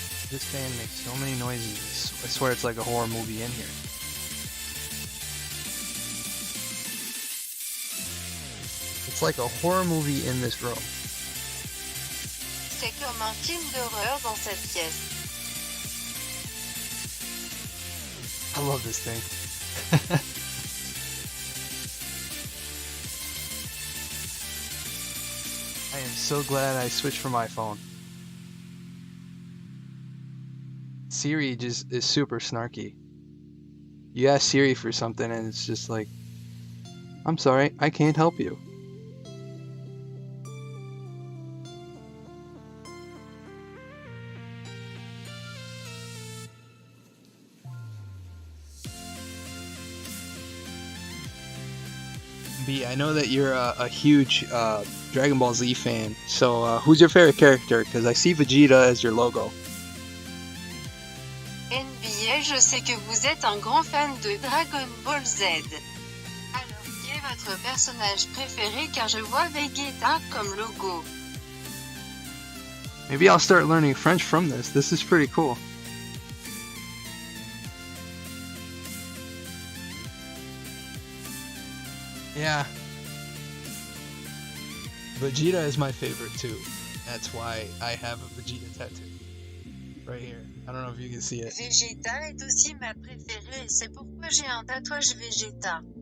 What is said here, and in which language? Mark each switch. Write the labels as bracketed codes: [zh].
[en] This fan makes so many noises. I swear it's like a horror movie in here. It's like a horror movie in this room. [fr] C'est comme un film d'horreur dans cette pièce. [en] I love this thing. I am so glad I switched from my phone. Siri just is super snarky. You ask Siri for something and it's just like, I'm sorry, I can't help you. B, I know that you're a huge Dragon Ball Z fan, so who's your favorite character? Because I see Vegeta as your logo. [fr] NBA, je sais que vous êtes un grand fan de Dragon Ball Z. Alors, qui est votre personnage préféré car je vois Vegeta comme logo? [en] Maybe I'll start learning French from this. This is pretty cool. Yeah. Vegeta is my favorite too. That's why I have a Vegeta tattoo. Right here. I don't know if you can see it. [fr] Vegeta est aussi ma préférée, c'est pourquoi j'ai un tatouage Vegeta.